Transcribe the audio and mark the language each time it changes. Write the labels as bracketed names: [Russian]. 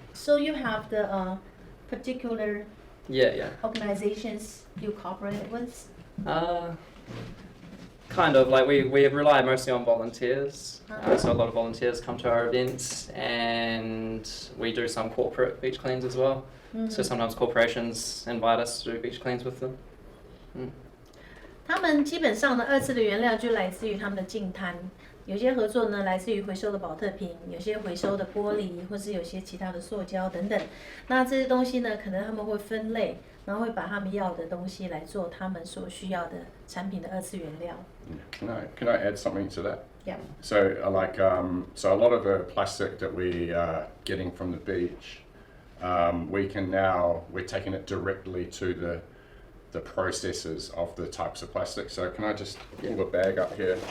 [English] So you have the particular organizations you cooperate with? Kind of, like we rely mostly on volunteers. So a lot of volunteers come to our events, and we do some corporate beach cleans as well. So sometimes corporations invite us to do beach cleans with them. [Chinese] 他们基本上呢，2次的原料就来自于他们的净滩，有些合作呢来自于回收的保特瓶，有些回收的玻璃，或是有些其他的塑胶等等。那这些东西呢，可能他们会分类，然后会把他们要的东西来做他们所需要的产品的2次原料。 [English] Can I add something to that? Yeah. So so a lot of the plastic that we are getting from the beach, we're taking it directly to the processes of the types of plastic. So can I just pull the bag up here?